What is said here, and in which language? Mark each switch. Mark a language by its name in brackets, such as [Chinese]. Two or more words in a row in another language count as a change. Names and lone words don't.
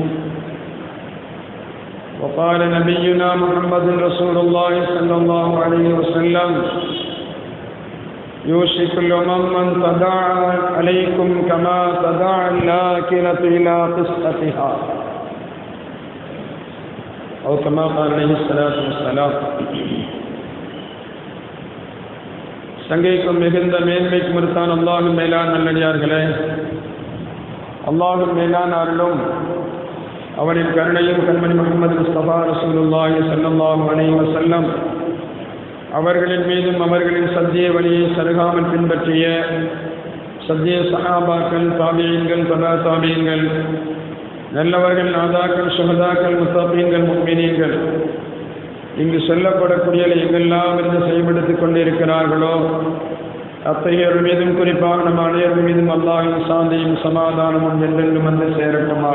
[Arabic] وقال نبينا محمد رسول الله صلى الله عليه وسلم يوشك الأمم أن تداعى عليكم كما تداعى الآكلة إلى قصتها أو كما قال عليه الصلاة والسلام. [Tamil] சங்கைக்கும் மிகுந்த மேன்மைக்கும் இருத்தான் அல்லாஹ்வின் மேலான நல்லடியார்களே, அல்லாஹ்வின் மேலான அருளும் அவனின் கருணையும் கண்மணி முஹம்மது முஸ்தபா [Arabic] رسول الله صلى الله عليه وسلم [Tamil] அவர்களின் மீதும் அவர்களின் சத்திய வழியை சருகாமல் பின்பற்றிய சத்திய சஹாபாக்கள், தாபியீன்கள், தபா தாபியீன்கள், நல்லவர்கள், நாதாக்கள், சுஹதாக்கள், முத்தகீன்கள், முஃமினீன்கள் இங்கு சொல்லப்படக்கூடிய எங்கெல்லாம் இருந்து செயல்படுத்திக் கொண்டிருக்கிறார்களோ அத்தகையோர் மீதும் குறிப்பாக நம் அனைவர்கள் மீதும் அல்லாஹ்வின் சாந்தியும் சமாதானமும் என்றென்றும் வந்து சேரட்டுமாக.